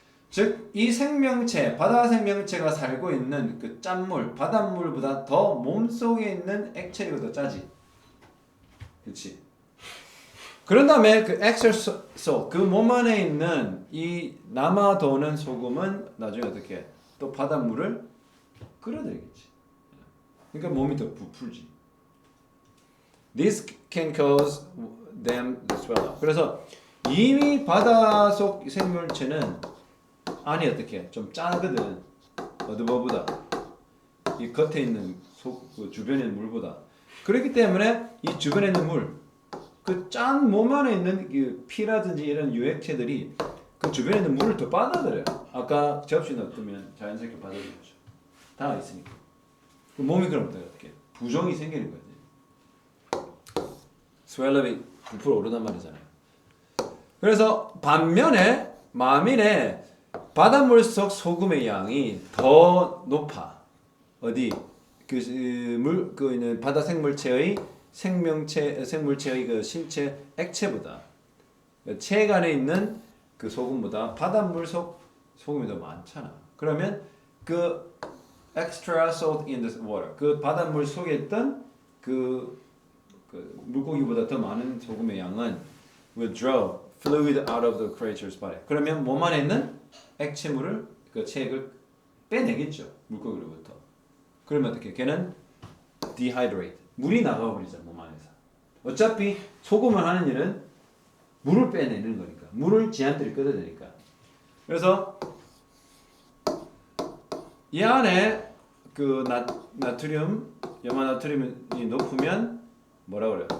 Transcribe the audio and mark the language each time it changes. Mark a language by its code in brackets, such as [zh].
[ko] 즉 이 생명체, 바다 생명체가 살고 있는 그 짠물, 바닷물보다 더 몸속에 있는 액체가 더 짜지. 그렇지? 그런 다음에 그 [en] excess salt, [ko] 그 몸 안에 있는 이 남아도는 소금은 나중에 어떻게 또 바닷물을 끌어들이겠지. 그러니까 몸이 더 부풀지. [en] This can cause them to swell up. [ko] 그래서 이미 바닷속 생물체는 안이 어떻게 좀 짜거든. 어드버보다 이 겉에 있는 그 주변에 있는 물보다. 그렇기 때문에 이 주변에 있는 물, 그 짠 몸 안에 있는 그 피라든지 이런 유액체들이 그 주변에 있는 물을 더 받아들여요. 아까 접시 넣으면 자연스럽게 받아들이죠. 다 있으니까. 그 몸이 그럼 어떻게 부종이 생기는 거지. 스웰럽이 부풀어 오르단 말이잖아요. 그래서 반면에 만일에 바닷물 속 소금의 양이 더 높아. 어디 그 바다 생물체의 생물체의 그 신체 액체보다 체 안에 있는 그 소금보다 바닷물 속 소금이 더 많잖아. 그러면 그 [en] extra salt in the water [ko] 그 바닷물 속에 있던 그 그 물고기보다 더 많은 소금의 양은 [en] will draw fluid out of the creature's body. [ko] 그러면 몸 안에 있는 액체물을 그 체액을 빼내겠죠. 물고기로부터. 그러면 어떻게? 걔는 dehydrate. 물이 나가버리죠. 몸 안에서. 어차피 소금을 하는 일은 물을 빼내는 거니까. 물을 지한들이 끌어내니까. 그래서 이 안에 그 나트륨, 염화나트륨이 높으면 뭐라 그래요?